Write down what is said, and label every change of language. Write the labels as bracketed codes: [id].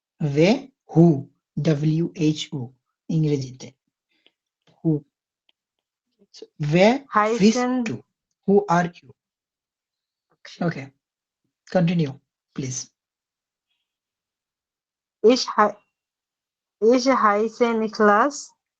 [de] Wer [en] who WHO [bn] ইংরেজিতে [en] who. [de] So, wer bist Heißen, du? [en] Who are you? Okay, continue, please. [de] Ich, hei- ich heiße Niklas.